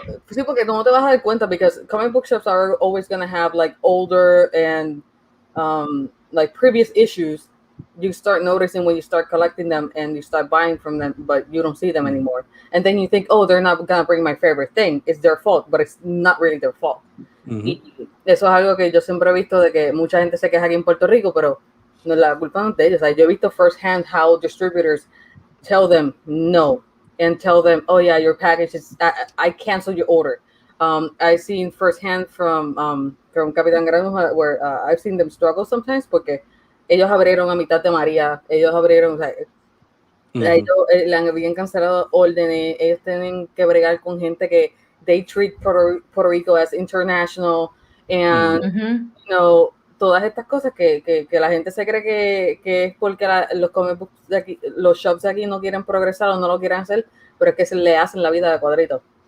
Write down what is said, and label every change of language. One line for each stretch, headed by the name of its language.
Spanish: Sí, porque no te vas a dar cuenta,
English: because comic book shops are always going to have like older and like previous issues. You start noticing when you start collecting them and you start buying from them, but you don't see them anymore. And then you think, oh, they're not going to bring my favorite thing. It's their fault, but it's not really their fault.
Spanish: Y eso es algo que yo siempre he visto, de que mucha gente se queja aquí en Puerto Rico, pero no, la culpa no es de ellos. Yo he visto
English: firsthand how distributors tell them no, and tell them, oh yeah, your package is, I cancel your order. I've seen firsthand from Capitán Granuja, where I've seen them struggle sometimes,
Spanish: porque ellos abrieron a mitad de María, ellos abrieron, o sea, ellos le habían cancelado órdenes, ellos tienen que bregar con gente que
English: they treat Puerto Rico as international, and
Spanish: todas estas cosas que la gente se cree que es porque los comic books de aquí, los shops de aquí no quieren progresar o no lo quieren hacer, pero es que se le hacen la vida de cuadrito.